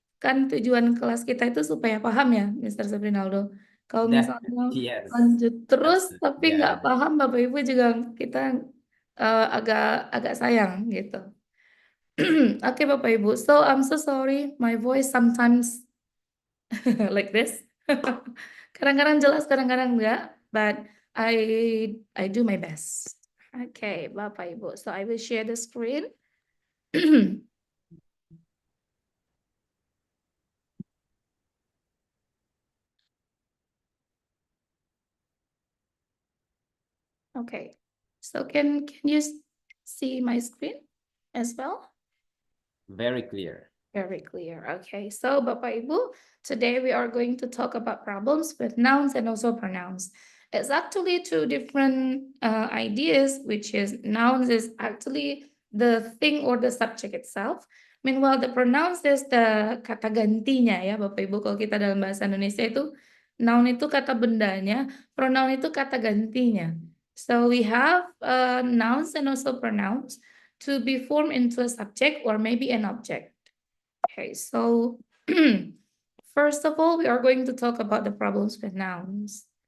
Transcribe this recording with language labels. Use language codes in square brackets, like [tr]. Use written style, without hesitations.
[id] Kan tujuan kelas kita itu supaya paham ya, Mr. Sabrinaldo. Kalau misalnya [en] Yes. [id] lanjut terus tapi nggak paham Bapak Ibu juga kita agak sayang gitu. [en] Oke Bapak Ibu, so I'm so sorry my voice sometimes like this. [id] Kadang-kadang jelas, kadang-kadang enggak, [en] but I do my best. Okay, Bapak Ibu. So I will share the screen. Okay. So can you see my screen as well? Very clear. Very clear. Okay. So Bapak Ibu, today we are going to talk about problems with nouns and also pronouns. It's actually two different ideas, which is nouns is actually the thing or the subject itself. Meanwhile, the pronouns is the [id] kata gantinya [en] ya, Bapak Ibu. [id] Kalau kita dalam bahasa Indonesia itu, noun itu kata bendanya, pronoun itu kata gantinya. [en] So we have nouns and also pronouns to be formed into a subject or maybe an object. Okay, so first of all, we are going to talk about the problems with nouns.